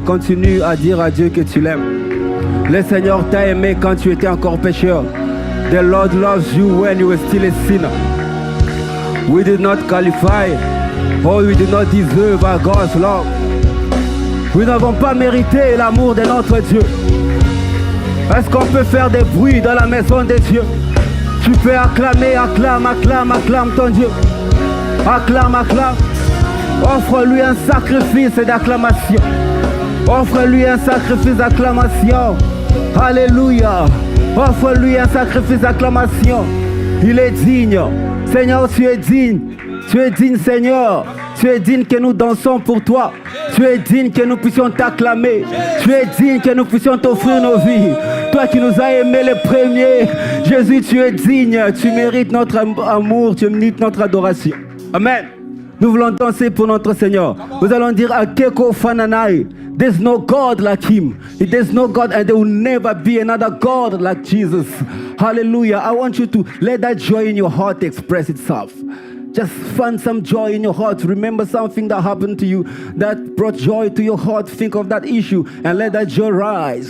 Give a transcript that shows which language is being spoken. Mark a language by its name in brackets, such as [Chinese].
[French] Continue à dire à Dieu que tu l'aimes. Le Seigneur t'a aimé quand tu étais encore pécheur. [English] The Lord loves you when you were still a sinner. We did not qualify, or we did not deserve our God's love. [French] Nous n'avons pas mérité l'amour de notre Dieu. Est-ce qu'on peut faire des bruits dans la maison de Dieu? Tu peux acclamer, acclame ton Dieu. Acclame. Offre-lui un sacrifice d'acclamation. Offre-lui un sacrifice d'acclamation. Alléluia. Offre-lui un sacrifice d'acclamation. Il est digne. Seigneur, tu es digne. Tu es digne, Seigneur. Tu es digne que nous dansons pour toi. Tu es digne que nous puissions t'acclamer. Tu es digne que nous puissions t'offrir nos vies. Toi qui nous as aimés les premiers. Jésus, tu es digne. Tu mérites notre amour. Tu mérites notre adoration. Amen. Nous voulons danser pour notre Seigneur. Nous allons dire Akeko Fananai. [English] There's no God like him. There's no God and there will never be another God like Jesus. Hallelujah. I want you to let that joy in your heart express itself. Just find some joy in your heart. Remember something that happened to you that brought joy to your heart. Think of that issue and let that joy rise.